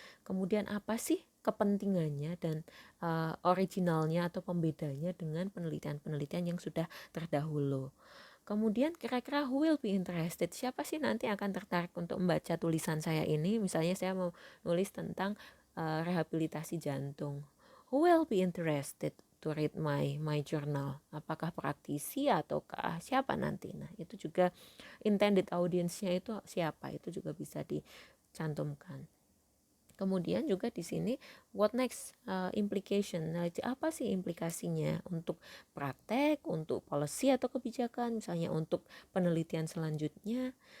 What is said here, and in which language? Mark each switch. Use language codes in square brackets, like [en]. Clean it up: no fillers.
[id] Kemudian apa sih kepentingannya dan originalnya atau pembedanya dengan penelitian-penelitian yang sudah terdahulu. Kemudian kira-kira [en] who will be interested? [id] Siapa sih nanti akan tertarik untuk membaca tulisan saya ini? Misalnya saya mau nulis tentang rehabilitasi jantung. [en] Who will be interested to read my journal? [id] Apakah praktisi ataukah siapa nanti? Nah, itu juga intended audience-nya itu siapa? Itu juga bisa dicantumkan. Kemudian juga di sini [en] what next implication. [id] Nah, apa sih implikasinya untuk praktek, untuk policy atau kebijakan, misalnya untuk penelitian selanjutnya.